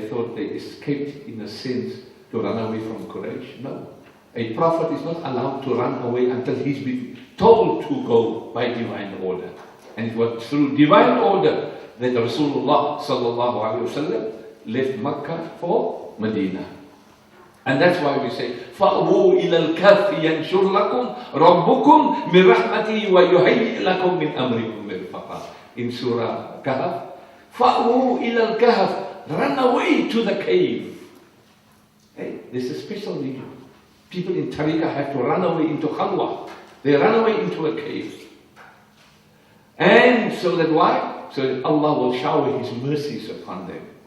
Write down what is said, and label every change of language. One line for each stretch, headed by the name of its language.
English: They thought they escaped in a sense to run away from Quraysh. No. A prophet is not allowed to run away until he's been told to go by divine order. And it was through divine order that Rasulullah sallallahu alaihi wasallam left Makkah for Medina. And that's why we say,
Arabic: فَأْوُوا إِلَى الْكَهْفِ يَنْشُرْ لَكُمْ رَبُّكُمْ مِنْ رَحْمَتِهِ وَيُهَيِّئْ لَكُمْ مِنْ أَمْرِكُمْ مِرْفَقًا.
English: In Surah Kahf,
Arabic: فَأْوُوا إِلَى الْكَهْفِ,
English: run away to the cave. Hey, this is a special region. People in Tariqah have to run away into Khalwa. They run away into a cave. And so that why? So that Allah will shower His mercies upon them.